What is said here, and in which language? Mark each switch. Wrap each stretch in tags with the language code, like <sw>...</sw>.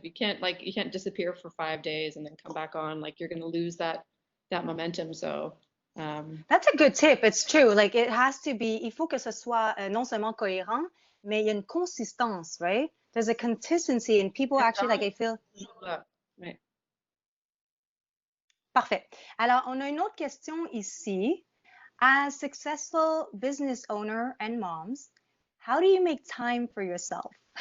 <en>You can't disappear for 5 days and then come back on. Like you're going to lose that momentum. So That's a good tip. It's true. Like it has to be,</en> <fr>il faut que ce soit non seulement cohérent, mais il y a une consistance, right?</fr> <en>There's a consistency and people actually like I feel. right.</en> <fr>Parfait. Alors, on a une autre question ici.</fr> <en>As successful business owner and moms, how do you make time for yourself?</en>